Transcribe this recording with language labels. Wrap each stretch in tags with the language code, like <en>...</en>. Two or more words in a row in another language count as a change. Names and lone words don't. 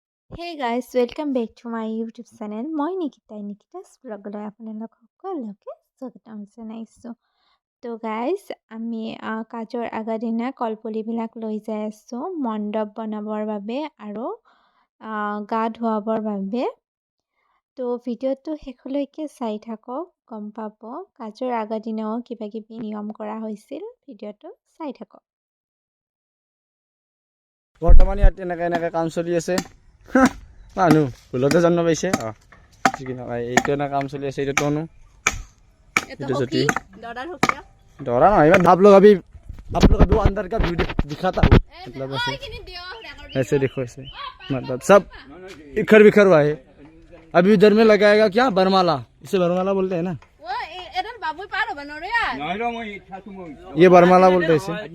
<en>Hey guys, welcome back to my YouTube channel.</en> <as>মই নিকিতা's vlogলৈ আপোনালোক সকলোকে স্বাগতম জনাইছোঁ। তো গাইজ আমি কাজৰ আগৰ দিনা কলপুলিবিলাক লৈ যাই আছোঁ মণ্ডপ বনাবৰ বাবে আৰু গা ধুৱাবৰ বাবে। তো ভিডিঅ'টো শেষলৈকে চাই থাকক, গম পাব কাজৰ আগৰ দিনাও কিবা কিবি নিয়ম কৰা হৈছিল। ভিডিঅ'টো চাই থাকক। বৰ্তমান ইয়াত এনেকৈ কাম চলি আছে। মানুহ ভুলতে জন্ম পাইছে। এইটো এনে কাম চলি আছে। এইটো তনু, এইটো জ্যোতি।</as> <hi>डरा ना मैं आप लोग अभी वो अंदर का वीडियो दिखाता हूँ। मतलब ऐसे देखो, ऐसे मतलब सब इखर बिखर हुआ है। अभी इधर में लगाएगा क्या बरमाला, इसे बरमाला बोलते हैं ना, ये बरमाला बोलते हैं इसे।</hi>